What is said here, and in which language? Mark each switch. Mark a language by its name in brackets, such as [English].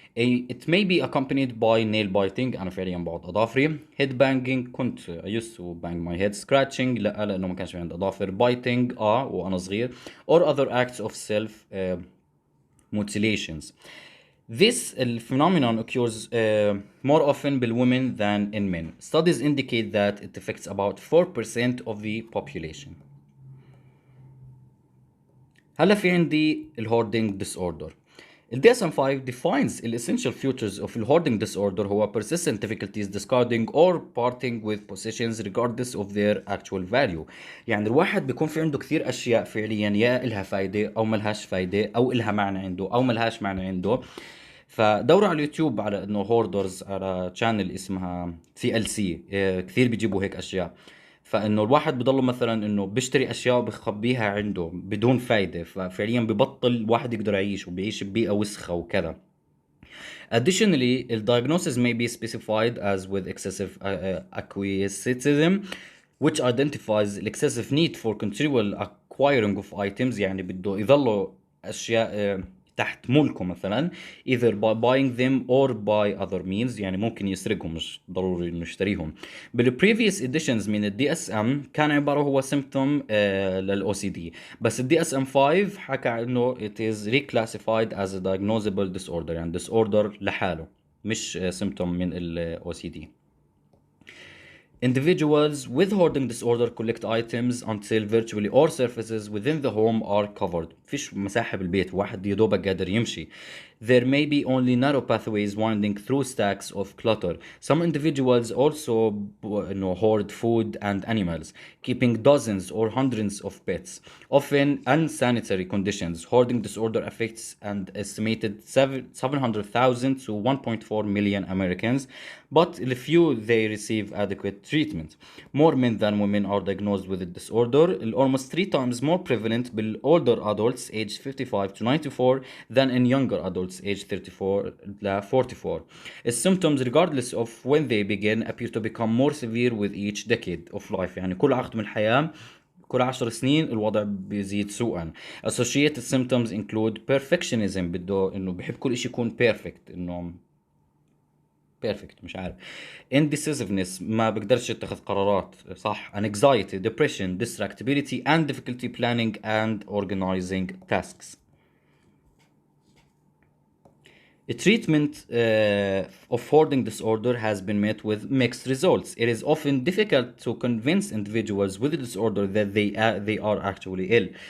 [English] It may be accompanied by nail biting [Arabic] أنا فعليا بعض أظافري [English] head banging [Arabic] كنت [English] I used to bang my head scratching [Arabic] لا لأنه ما كانش في عندي أظافر [English] biting [Arabic] وأنا صغير [English] or other acts of self mutilations. This phenomenon occurs more often in women than in men. Studies indicate that it affects about 4% of the population. [Arabic] هلا في عندي hoarding disorder. [English] ال DSM-5 defines the essential features of the hoarding disorder [Arabic] هو [English] persistent difficulties discarding or parting with possessions regardless of their actual value. [Arabic] يعني الواحد بيكون في عنده كثير أشياء فعليا يا إلها فايدة أو ملهاش فايدة أو إلها معنى عنده أو ملهاش معنى عنده. فدوروا على اليوتيوب على إنه هوردرز على channel اسمها CLC، كثير بيجيبوا هيك أشياء. فانه الواحد بضله مثلا انه بيشتري اشياء وبخبيها عنده بدون فايدة، ففعليا ببطل الواحد يقدر يعيش وبيعيش ببيئة وسخة وكذا. [English] Additionally, the diagnosis may be specified as with excessive acquisitism, which identifies the excessive need for continual acquiring of items. [Arabic] يعني بده يظلوا أشياء تحت ملكه مثلا [English] either by buying them or by other means، [Arabic] يعني ممكن يسرقهم مش ضروري انه يشتريهم. بالprevious editions من الدي اس ام كان عباره هو symptom للاو سي دي، بس الدي اس ام 5 حكى انه [English] it is reclassified as a diagnosable disorder، [Arabic] يعني disorder لحاله مش symptom من الاو سي دي. [English] Individuals with hoarding disorder collect items until virtually all surfaces within the home are covered. [Arabic] فيش مساحة بالبيت، واحد يدوبك قادر يمشي. [English] There may be only narrow pathways winding through stacks of clutter. Some individuals also hoard food and animals, keeping dozens or hundreds of pets, often unsanitary conditions. Hoarding disorder affects an estimated 700,000 to 1.4 million Americans, but few they receive adequate treatment. More men than women are diagnosed with the disorder, almost 3 times more prevalent in older adults aged 55 to 94 than in younger adults aged 34 to 44. The symptoms, regardless of when they begin, appear to become more severe with each decade of life. [Arabic] يعني كل عقد من الحياة، كل 10 سنين الوضع بيزيد سوءا. [English] Associated symptoms include perfectionism، [Arabic] بده انه بحب كل شيء يكون perfect، انه perfect مش عارف. Indecisiveness، ما بقدرش اتخذ قرارات صح. [English] Anxiety, depression, distractibility and difficulty planning and organizing tasks. A treatment of hoarding disorder has been met with mixed results. It is often difficult to convince individuals with the disorder that they are actually ill.